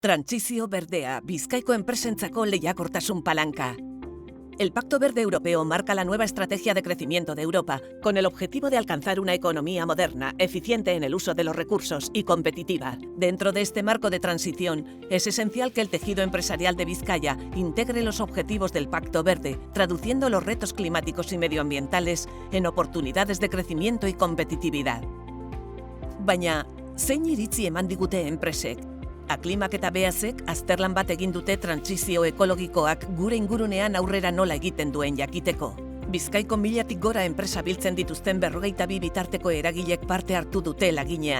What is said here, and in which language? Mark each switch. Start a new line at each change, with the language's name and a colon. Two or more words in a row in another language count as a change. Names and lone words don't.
Basque: Trantsizio berdea, Bizkaiko enpresentzako lehiakortasun palanca.
Spanish: El Pacto Verde Europeo marca la nueva estrategia de crecimiento de Europa, con el objetivo de alcanzar una economía moderna, eficiente en el uso de los recursos y competitiva. Dentro de este marco de transición, es esencial que el tejido empresarial de Vizcaya integre los objetivos del Pacto Verde, traduciendo los retos climáticos y medioambientales en oportunidades de crecimiento y competitividad.
Basque: Baina, zein iritzi eman digute enpresek? Aklimak eta beazek azterlan bat egin dute trantsizio ekologikoak gure ingurunean aurrera nola egiten duen jakiteko. Bizkaiko 1000tik gora enpresa biltzen dituzten 42 bitarteko eragilek parte hartu dute laginean.